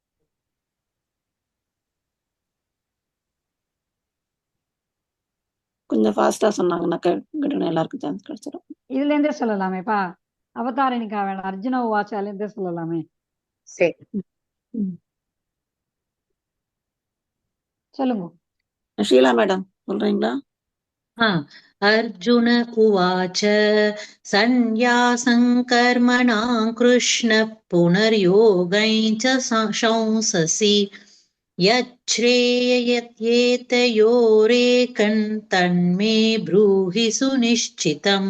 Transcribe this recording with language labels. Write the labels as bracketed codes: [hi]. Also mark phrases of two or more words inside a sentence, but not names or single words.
[ta] கொஞ்சம் ஃபாஸ்டா சொன்னாங்கன்னா கேட்கணும், எல்லாருக்கும் சான்ஸ் கிடைச்சிடும். இதுல இருந்தே சொல்லலாமேப்பா. அவதாரணிக்கா வேணாம், அர்ஜுன வாச்சால இருந்தே சொல்லலாமே. சரி சொல்லுங்க. ஷீலா மேடம் சொல்றீங்களா? [sa] अर्जुन उवाच सन्न्यासं कर्मणां कृष्ण पुनर्योगं च शंससि यच्छ्रेययत्येतयोरेकं तन्मे ब्रूहि सुनिश्चितम्.